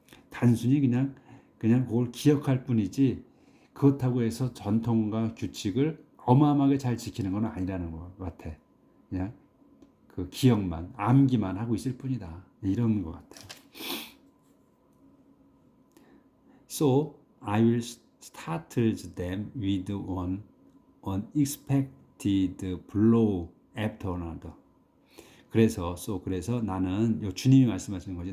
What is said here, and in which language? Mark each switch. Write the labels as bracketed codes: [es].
[ko] 단순히 그냥 그걸 기억할 뿐이지. 그렇다고 해서 전통과 규칙을 어마어마하게 잘 지키는 건 아니라는 것 같아. 그냥 기억만, 암기만 하고 있을 뿐이다. 이런 것 같아요. [en] So I will startle them with one unexpected blow after another. [ko] 그래서 나는 주님이 말씀하시는 거지.